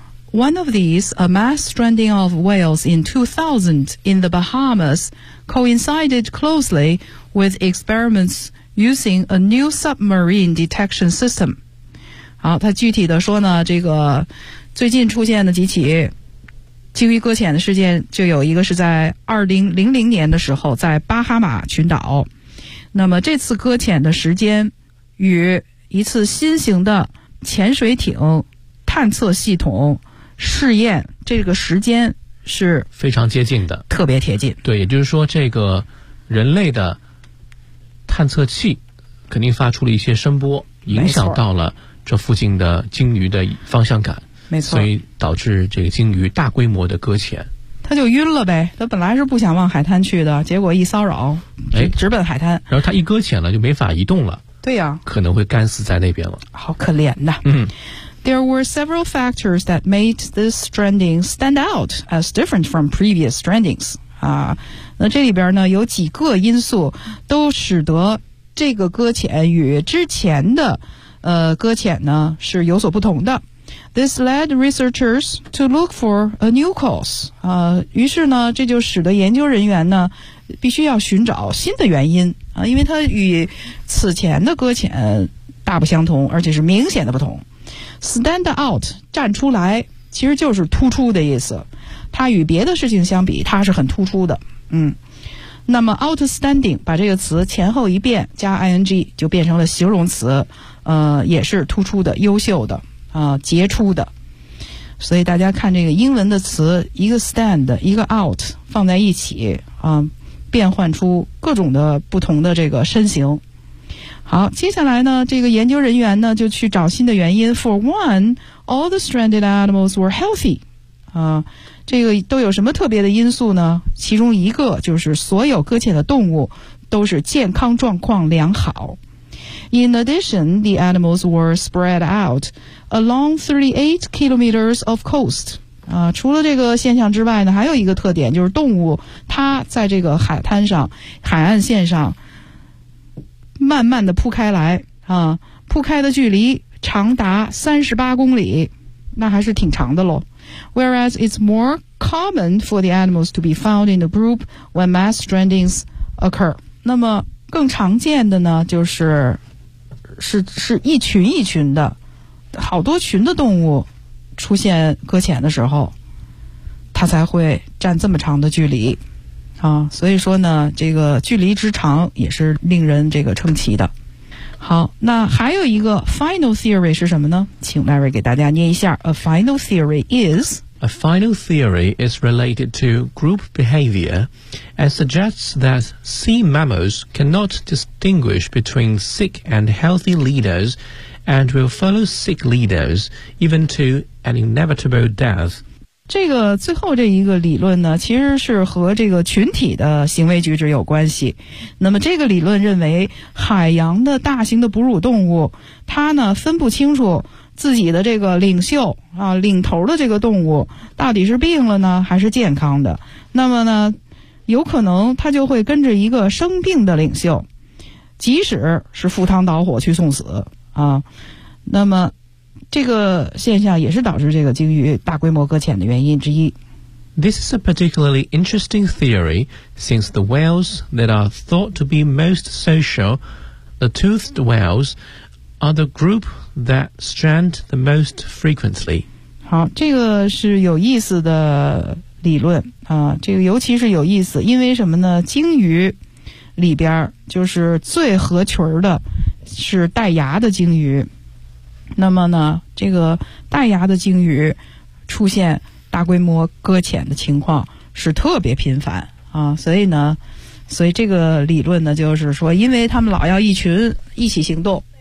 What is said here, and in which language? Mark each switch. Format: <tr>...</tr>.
<en>One of these, a mass stranding of whales in 2000 in the Bahamas, coincided closely with experiments using a new submarine detection system.</en> <zh>好，他具体的说呢，这个最近出现的几起鲸鱼搁浅的事件，就有一个是在2000年的时候在巴哈马群岛。那么这次搁浅的时间与一次新型的潜水艇探测系统试验这个时间是非常接近的，特别贴近。对，也就是说这个人类的探测器肯定发出了一些声波，影响到了这附近的鲸鱼的方向感。没错，所以导致这个鲸鱼大规模的搁浅，他就晕了呗。他本来是不想往海滩去的，结果一骚扰，直奔海滩。然后他一搁浅了，就没法移动了。对呀，可能会干死在那边了。好可怜呐。嗯</zh> <en>，There were several factors that made this stranding stand out as different from previous strandings.</en> <zh>啊，那这里边呢有几个因素都使得这个搁浅与之前的搁浅呢是有所不同的。</zh> <en>This led researchers to look for a new cause.</en> <zh>于是呢，这就使得研究人员呢，必须要寻找新的原因啊，因为它与此前的搁浅大不相同，而且是明显的不同。</zh> <en>Stand out，</en> <zh>站出来，其实就是突出的意思。它与别的事情相比，它是很突出的。嗯，那么 outstanding， 把这个词前后一变加 ing， 就变成了形容词，也是突出的，优秀的。杰出的。所以大家看这个英文的词，一个 stand 一个 out 放在一起变换出各种的不同的这个身形。好，接下来呢，这个研究人员呢就去找新的原因。</zh> <en>For one, all the stranded animals were healthy.</en> <zh>这个都有什么特别的因素呢？其中一个就是所有搁浅的动物都是健康状况良好。</zh> <en>In addition, the animals were spread out along 38 kilometers of coast.</en> <zh>除了这个现象之外呢，还有一个特点，就是动物它在这个海滩上、海岸线上慢慢的铺开来，铺开的距离长达38公里，那还是挺长的咯。</zh> <en>Whereas it's more common for the animals to be found in a group when mass strandings occur.</en> <zh>那么更常见的呢，就是是一群一群的，好多群的动物出现搁浅的时候，它才会站这么长的距离啊。所以说呢，这个距离之长也是令人这个称奇的。好，那还有一个</zh> <en>final theory</en> <zh>是什么呢？请 Larry 给大家念一下。</zh> <en>A final theory is A final theory is related to group behavior and suggests that sea mammals cannot distinguish between sick and healthy leaders and will follow sick leaders even to an inevitable death.</en> <zh>这个最后这一个理论呢，其实是和这个群体的行为举止有关系。那么这个理论认为，海洋的大型的哺乳动物，它呢分不清楚自己的这个领袖啊，领头的这个动物到底是病了呢还是健康的，那么呢有可能他就会跟着一个生病的领袖，即使是赴汤蹈火去送死啊。那么这个现象也是导致这个鲸鱼大规模搁浅的原因之一。</zh> <en>This is a particularly interesting theory since the whales that are thought to be most social, the toothed whales, are the groupthat strand the most frequently.</en> <zh>好，这个是有意思的理论啊，这个尤其是有意思，因为什么呢？鲸鱼里边就是最合群的是带牙的鲸鱼，那么呢这个带牙的鲸鱼出现大规模搁浅的情况是特别频繁啊，所以这个理论呢就是说，因为他们老要一群一起行动。</zh>